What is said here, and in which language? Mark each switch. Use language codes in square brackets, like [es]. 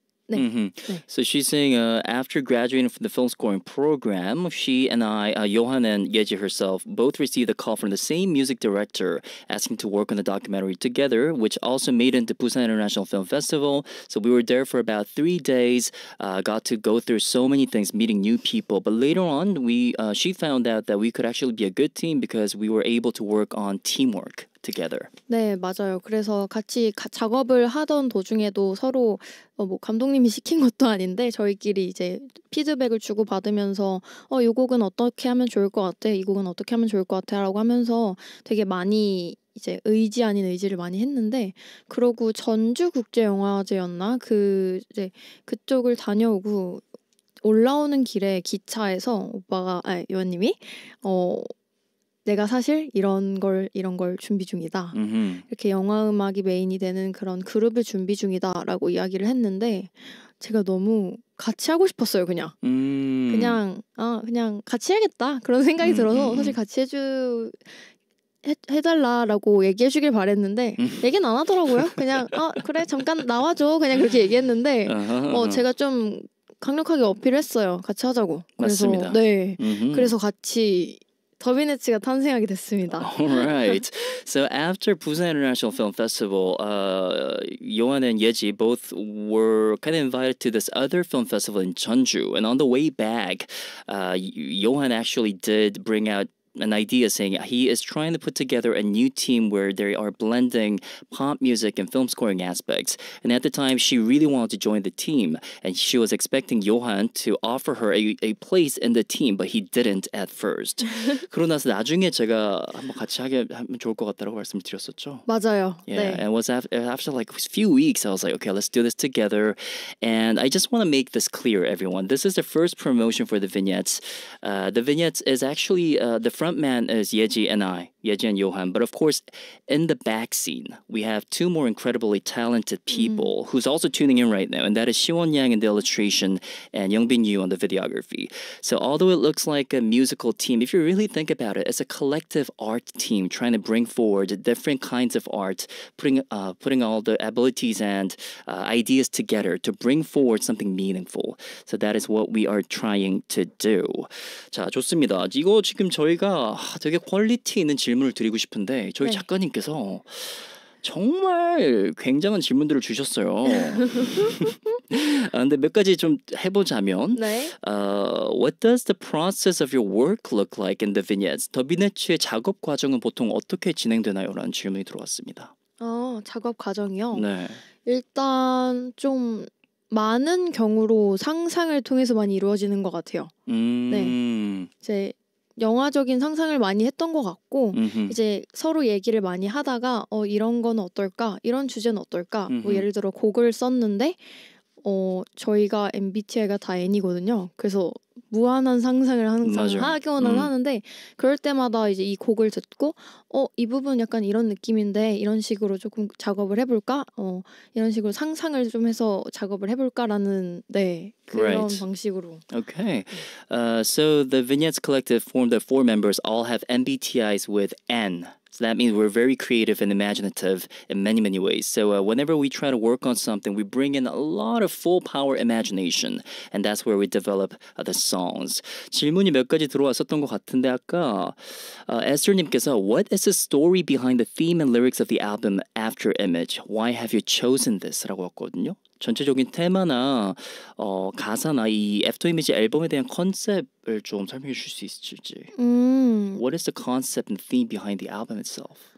[ko] 네. 네. [en] So she's saying after graduating from the film scoring program, she and I, Johan and Yeji herself, both received a call from the same music director asking to work on the documentary together, which also made it into Busan International Film Festival. So we were there for about 3 days, got to go through so many things, meeting new people. But later on, she found out that we could actually be a good team because we were able to work on teamwork together. [ko] 네, 맞아요. 그래서 같이 작업을 하던 도중에도 서로 뭐 감독님이 시킨 것도 아닌데 저희끼리 이제 피드백을 주고 받으면서 이 곡은 어떻게 하면 좋을 것 같아, 이 곡은 어떻게 하면 좋을 것 같아라고 하면서 되게 많이 이제 의지 아닌 의지를 많이 했는데 그러고 전주국제영화제였나 이제 그쪽을 다녀오고 올라오는 길에 기차에서 요한님이 내가 사실 이런 걸 준비 중이다. 이렇게 영화 음악이 메인이 되는 그런 그룹을 준비 중이다라고 이야기를 했는데 제가 너무 같이 하고 싶었어요. 그냥 같이 해야겠다 그런 생각이 들어서 사실 같이 해달라고 얘기해주길 바랬는데 얘기는 안 하더라고요. 그냥 그래 잠깐 나와줘 그냥 그렇게 얘기했는데 제가 좀 강력하게 어필했어요. 같이 하자고. 그래서 맞습니다. 네, 그래서 같이 더비네츠가 탄생하게 됐습니다. [en] All right. So after Busan International Film Festival, Johan and Yeji both were kind of invited to this other film festival in Jeonju. And on the way back, Johan actually did bring out an idea saying he is trying to put together a new team where they are blending pop music and film scoring aspects. And at the time, she really wanted to join the team. And she was expecting Johan to offer her a place in the team, but he didn't at first. [ko] 그러고 나서 나중에 제가 한번 같이 하면 좋을 것 같다고 말씀드렸었죠. 맞아요. [en] Yeah, [ko] 네. [en] and it was after like a few weeks, I was like, okay, let's do this together. And I just want to make this clear, everyone. This is the first promotion for the vignettes. The vignettes is actually the front man is Yeji and I, Yeji and Johan. But of course, in the back scene, we have two more incredibly talented people who's also tuning in right now, and that is Siwon Yang in the illustration and Youngbin Yu on the videography. So although it looks like a musical team, if you really think about it, it's a collective art team trying to bring forward different kinds of art, putting all the abilities and ideas together to bring forward something meaningful. So that is what we are trying to do. [ko] 자, 좋습니다. 이거 지금 저희가 되게 퀄리티 있는 질문을 드리고 싶은데 저희 네. 작가님께서 정말 굉장한 질문들을 주셨어요. 근데 몇 가지 좀 해보자면 네. [en] What does the process of your work look like in the vignettes? [ko] 더 비네츠의 작업 과정은 보통 어떻게 진행되나요? 라는 질문이 들어왔습니다. 작업 과정이요. 네. 일단 좀 많은 경우로 상상을 통해서 많이 이루어지는 것 같아요. 이제 영화적인 상상을 많이 했던 것 같고 이제 서로 얘기를 많이 하다가 이런 건 어떨까? 이런 주제는 어떨까? 뭐 예를 들어 곡을 썼는데 저희가 MBTI가 다 N이거든요. 그래서 무한한 상상을 항상 하기는 하는데 그럴 때마다 이제 이 곡을 듣고 이 부분 약간 이런 느낌인데 이런 식으로 조금 작업을 해볼까? 이런 식으로 상상을 좀 해서 작업을 해볼까라는 그런 방식으로. [en] Okay. So the Vignettes Collective formed of 4 members all have MBTIs with N. So that means we're very creative and imaginative in many, many ways. So whenever we try to work on something, we bring in a lot of full power imagination. And that's where we develop the songs. [ko] 질문이 몇 가지 들어왔었던 것 같은데 아까 에스터님께서 [en] What is the story behind the theme and lyrics of the album After Image? Why have you chosen this? [ko] 라고 왔거든요. 전체적인 테마나 가사나 이 애프터 이미지 앨범에 대한 컨셉을 좀 설명해 주실 수 있을지. [en] What is the concept and theme behind the album itself?